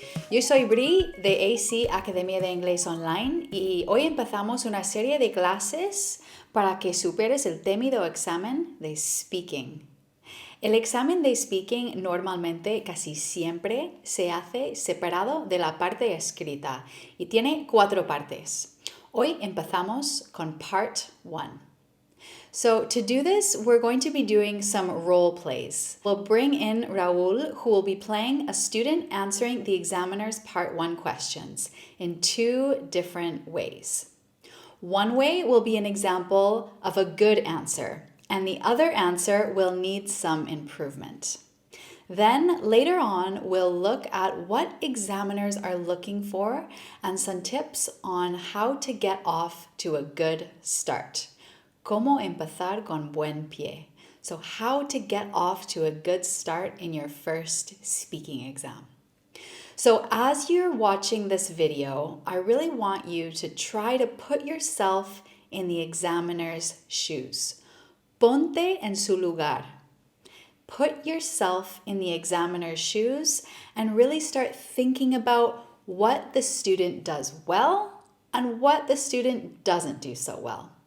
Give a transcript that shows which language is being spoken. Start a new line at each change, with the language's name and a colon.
Spanish: Yo soy Bri de AC Academia de Inglés Online y hoy empezamos una serie de clases para que superes el temido examen de speaking. El examen de speaking normalmente casi siempre se hace separado de la parte escrita y tiene 4 partes. Hoy empezamos con Part 1.
English: So to do this, we're going to be doing some role plays. We'll bring in Raul, who will be playing a student answering the examiner's Part 1 questions in 2 different ways. One way will be an example of a good answer, and the other answer will need some improvement. Then later on, we'll look at what examiners are looking for and some tips on how to get off to a good start.
Spanish: Cómo empezar con buen pie.
English: So how to get off to a good start in your first speaking exam. So as you're watching this video, I really want you to try to put yourself in the examiner's shoes.
Spanish: Ponte en su lugar.
English: Put yourself in the examiner's shoes and really start thinking about what the student does well and what the student doesn't do so well.